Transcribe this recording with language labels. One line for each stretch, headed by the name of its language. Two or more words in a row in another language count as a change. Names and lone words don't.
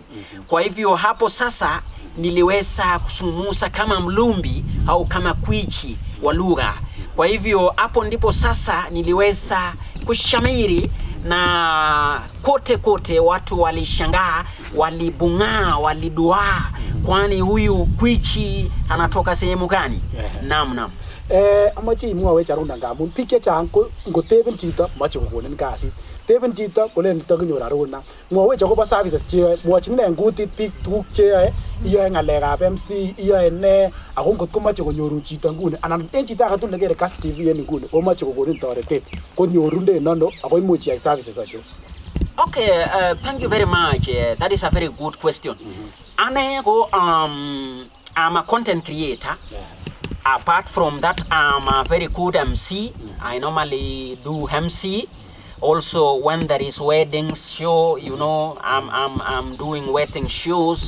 Swahili: Kwa hivyo hapo sasa niliweza kusungumuza kama mlumbi au kama kwichi wa lugha. Kwa hivyo hapo ndipo sasa niliweza kushamiri na kote watu walishangaa, walibungaa, waliduaa, kwani huyu kwichi anatoka sehemu gani? Naam.
Kalenjin: Amache imwawech Aruna ngamun biik chechang ko ngoteben chito mache kokonin kasit. Teben chito kolen takinyor Aruna. Mwawech akobo services cheyoe, mwachin ne ngutit biik tuguk cheyoe, iyoe ngalekab MC, iyoe ne ako ngotko mache konyoru chito nguni anan en chito age tugul nekere Kass TV en nguni ko mache kokonin toretet konyorunden ano ako imuch iyai services acho.
English: Okay, thank you very much. That is a very good question.
Kalenjin: Ane ko
English: I'm a content creator. Apart from that, I'm a very good MC. I normally do MC. Also, when there is wedding show, I'm doing wedding shows.